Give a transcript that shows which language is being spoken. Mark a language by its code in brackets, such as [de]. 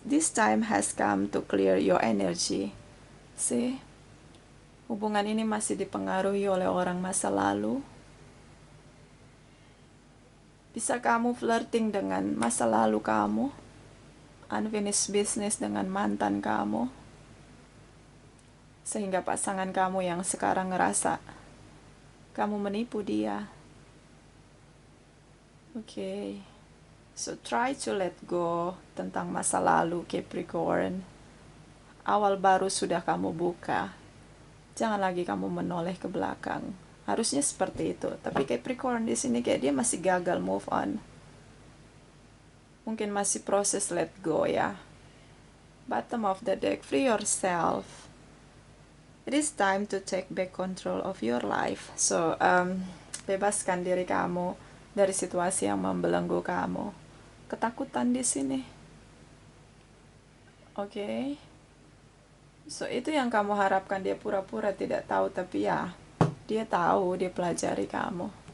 [en] This time has come to clear your energy. See? [id] Hubungan ini masih dipengaruhi oleh orang masa lalu. Bisa kamu flirting dengan masa lalu kamu. [en] Unfinished business [id] dengan mantan kamu. Sehingga pasangan kamu yang sekarang ngerasa kamu menipu dia. [en] Oke. So try to let go [id] tentang masa lalu, [en] Capricorn. [id] Awal baru sudah kamu buka. Jangan lagi kamu menoleh ke belakang. Harusnya seperti itu. Tapi Capricorn di sini kayak dia masih gagal move on. Mungkin masih proses let go ya. [en] Bottom of the deck, free yourself. It is time to take back control of your life. [id] So, bebaskan diri kamu dari situasi yang membelenggu kamu. Ketakutan di sini. Oke. So itu yang kamu harapkan dia pura-pura tidak tahu, tapi ya dia tahu, dia pelajari kamu.